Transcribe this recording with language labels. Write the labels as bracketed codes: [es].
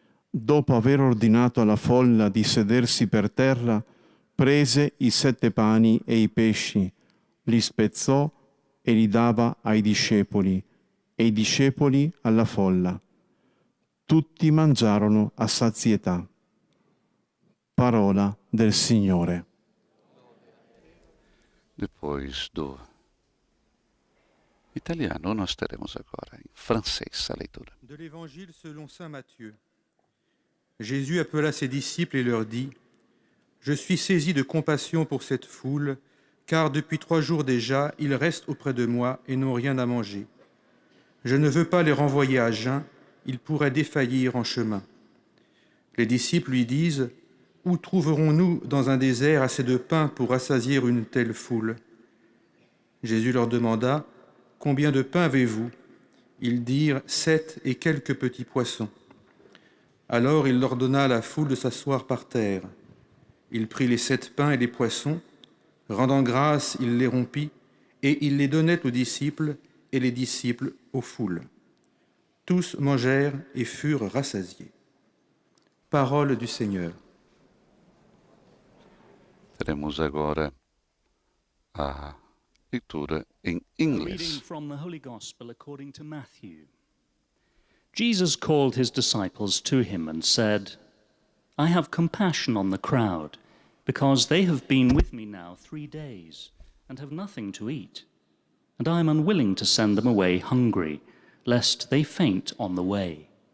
[it] Dopo aver ordinato alla folla di sedersi per terra, prese i 7 pani e i pesci, li spezzò e li dava ai discepoli, e i discepoli alla folla. Tutti mangiarono a sazietà. Parola del Signore. [pt] Depois do italiano, nós teremos agora em francês a leitura. [fr] De l'Évangile selon saint Matthieu. Jésus appela ses disciples et leur dit: Je suis saisi de compassion pour cette foule, car depuis 3 jours déjà, ils restent auprès de moi et n'ont rien à manger. Je ne veux pas les renvoyer à jeun, ils pourraient défaillir en chemin. Les disciples lui disent: Où trouverons-nous dans un désert assez de pain pour rassasier une telle foule? Jésus leur demanda: Combien de pain avez-vous? Ils dirent: 7 et quelques petits poissons. Alors il ordonna à la foule de s'asseoir par terre. Il prit les 7 pains et les poissons, rendant grâce, il les rompit, et il les donnait aux disciples, et les disciples aux foules. Tous mangèrent et furent rassasiés. Parole du Seigneur. [pt] Teremos agora a leitura em [en] Reading [pt] inglês. [en] from the Holy Gospel according to Matthew. Jesus called his disciples to him and said, I have compassion on the crowd, because they have been with me now 3 days and have nothing to eat. And I am unwilling to send them away hungry, lest they faint on the way.